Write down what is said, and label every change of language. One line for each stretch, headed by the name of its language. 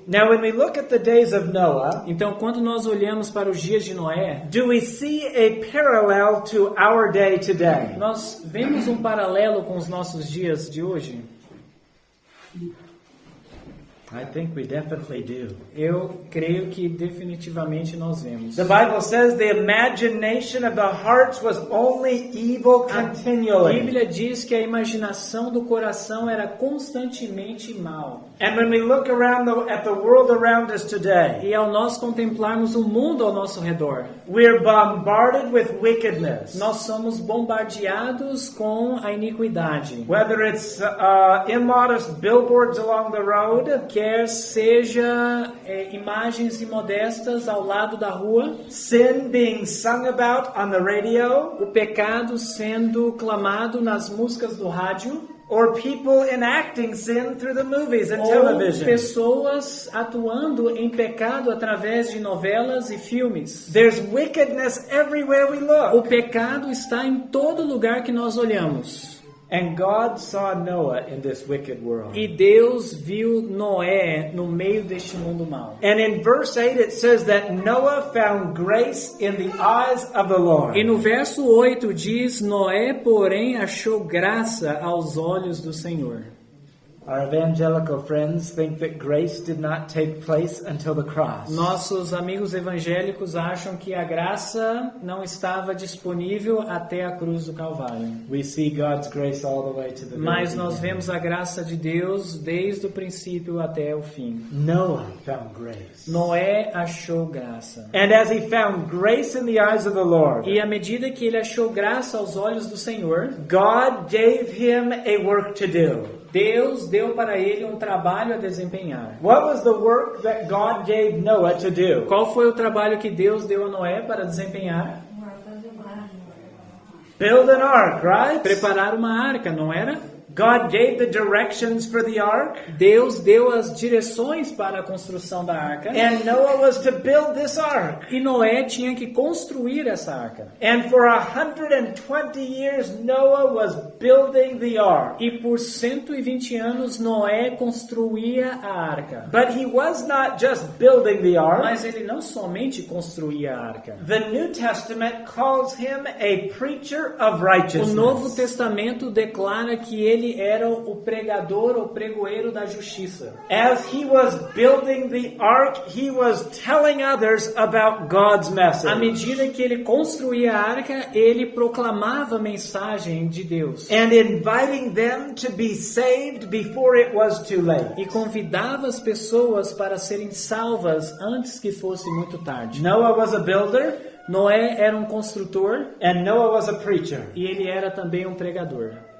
English: Now when we look at the days of Noah,
Portuguese: Então, quando nós olhamos para os dias de Noé,
English: do we see a parallel to our day today?
Portuguese: nós vemos um paralelo com os nossos dias de hoje.
English: I think we definitely do.
Portuguese: Eu creio que definitivamente nós vemos.
English: The Bible says the imagination of the hearts was only evil
Portuguese: A
English: continually.
Portuguese: Bíblia diz que a imaginação do coração era constantemente mal.
English: And when we look at the world around us today,
Portuguese: E ao nós contemplarmos o mundo ao nosso redor,
English: we're bombarded with wickedness.
Portuguese: nós somos bombardeados com a iniquidade.
English: Whether it's immodest billboards along the road,
Portuguese: Quer seja imagens imodestas ao lado da rua,
English: sin being sung about on the radio,
Portuguese: o pecado sendo clamado nas músicas do rádio,
English: or people enacting sin through the movies and
Portuguese: ou
English: television.
Portuguese: pessoas atuando em pecado através de novelas e filmes.
English: There's wickedness everywhere we
Portuguese: O
English: look.
Portuguese: pecado está em todo lugar que nós olhamos.
English: And God saw Noah in this wicked world.
Portuguese: E Deus viu Noé no meio deste mundo mau.
English: And in verse 8 it says that Noah found grace in the eyes of the Lord.
Portuguese: E no verso 8 diz: Noé, porém, achou graça aos olhos do Senhor.
English: Our evangelical friends think that grace did not take place until the cross.
Portuguese: Nossos amigos evangélicos acham que a graça não estava disponível até a cruz do Calvário.
English: We see God's grace all the way to the
Portuguese: Mas
English: very
Portuguese: nós
English: beginning.
Portuguese: vemos a graça de Deus desde o princípio até o fim.
English: Noah found grace.
Portuguese: Noé achou graça.
English: And as he found grace in the eyes of the Lord,
Portuguese: E à medida que ele achou graça aos olhos do Senhor,
English: God gave him a work to do.
Portuguese: Deus deu para ele um trabalho a desempenhar.
English: What was the work that God gave Noah to do?
Portuguese: Qual foi o trabalho que Deus deu a Noé para desempenhar?
English: Build an ark, right?
Portuguese: Preparar uma arca, não era?
English: God gave the directions for the ark,
Portuguese: Deus deu as direções para a construção da arca.
English: and Noah was to build this ark.
Portuguese: E Noé tinha que construir essa arca.
English: And for 120 years, Noah was building the ark.
Portuguese: E por 120 anos Noé construía a arca.
English: But he was not just building the ark.
Portuguese: Mas ele não somente construía a arca.
English: The New Testament calls him a preacher of
Portuguese: O
English: righteousness.
Portuguese: Novo Testamento declara que ele era o pregador ou pregoeiro da justiça.
English: As he was building the ark, he was telling others about God's
Portuguese: À
English: message.
Portuguese: medida que ele construía a arca, ele proclamava a mensagem de Deus.
English: And inviting them to be saved before it was too late.
Portuguese: E convidava as pessoas para serem salvas antes que fosse muito tarde.
English: Noah was a builder,
Portuguese: Noé era um construtor
English: and Noah was a preacher.
Portuguese: e ele era também um pregador.